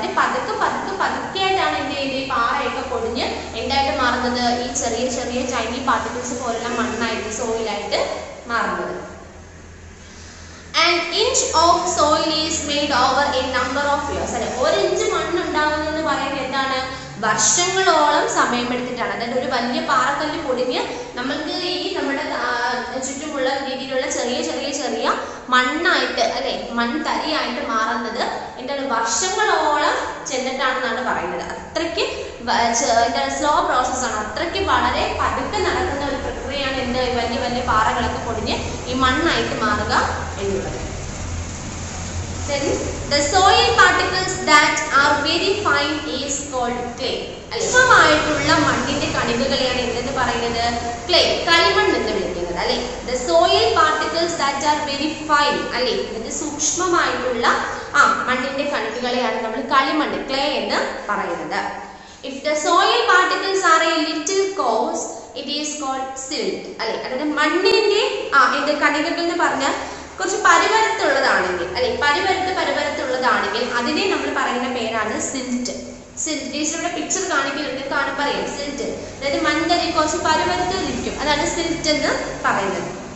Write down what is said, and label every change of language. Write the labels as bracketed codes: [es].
[ml] വളരെ പതുക്കെ പതുക്കെ പതുക്കെയായിട്ടാണ് എന്ത് ചെയ്യുന്നത്, ഈ പാറയൊക്കെ പൊടിഞ്ഞ് എന്തായിട്ട് മാറുന്നത്, ഈ ചെറിയ ചെറിയ ടൈനി പാർട്ടിക്കിൾസ് പോലുള്ള മണ്ണായിട്ട്, സോയിലായിട്ട് മാറുന്നത്. [en] An inch of soil is made over a number of years. [ml] അല്ലെ, 1 ഇഞ്ച് മണ്ണുണ്ടാവുന്നതെന്ന് പറയുന്നത് എന്താണ്, വർഷങ്ങളോളം സമയമെടുത്തിട്ടാണ്. അതായത് ഒരു വലിയ പാറക്കല്ല് പൊടിഞ്ഞ് നമ്മൾക്ക് ഈ നമ്മുടെ ചുറ്റുമുള്ള രീതിയിലുള്ള ചെറിയ ചെറിയ ചെറിയ മണ്ണായിട്ട്, അല്ലെ, മൺതരിയായിട്ട് മാറുന്നത് എന്താണ്, വർഷങ്ങളോളം ചെന്നിട്ടാണെന്നാണ് പറയുന്നത്. അത്രയ്ക്ക് എന്താണ് സ്ലോ പ്രോസസ്സാണ്. അത്രയ്ക്ക് വളരെ പതുക്കെ നടക്കുന്ന ഒരു പ്രക്രിയയാണ് എന്ത്, വലിയ വലിയ പാറകളൊക്കെ പൊടിഞ്ഞ് ഈ മണ്ണായിട്ട് മാറുക എന്നുള്ളത്. [en] Then the soil particles that are very fine is called clay. [ml] അല്പമായിട്ടുള്ള മണ്ണിന്റെ കണികകളെയാണ് എന്തെന്ന് പറയുന്നത്, ക്ലേ, കളിമണ്ണ് എന്ന് വിളിക്കുന്നത്. അല്ലെ, [en] the soil particles that are very fine, [ml] അല്ലെ, ഇത് സൂക്ഷ്മമായിട്ടുള്ള മണ്ണിന്റെ കണികകളെയാണ് നമ്മൾ കളിമണ്ണ്, ക്ലേ എന്ന് പറയുന്നത്. [en] If the soil particles are a little coarse, it is called silt. [ml] അല്ലെ, അതായത് മണ്ണിന്റെ എന്ത് കണികകൾ എന്ന് പറഞ്ഞാൽ കുറച്ച് പരുപരത്തുള്ളതാണെങ്കിൽ, അല്ലെ, പരുപരത്തുള്ളതാണെങ്കിൽ അതിനെ നമ്മൾ പറയുന്ന പേരാണ് സിൽറ്റ്. ടീച്ചറുടെ പിക്ചർ കാണിക്കുന്നുണ്ട്, കാണുമ്പോൾ അറിയാം സിൽറ്റ്. അതായത് മണ്ണിൽ കുറച്ച് പരുപരത്തിരിക്കും, അതാണ് സിൽറ്റ് എന്ന് പറയുന്നത്.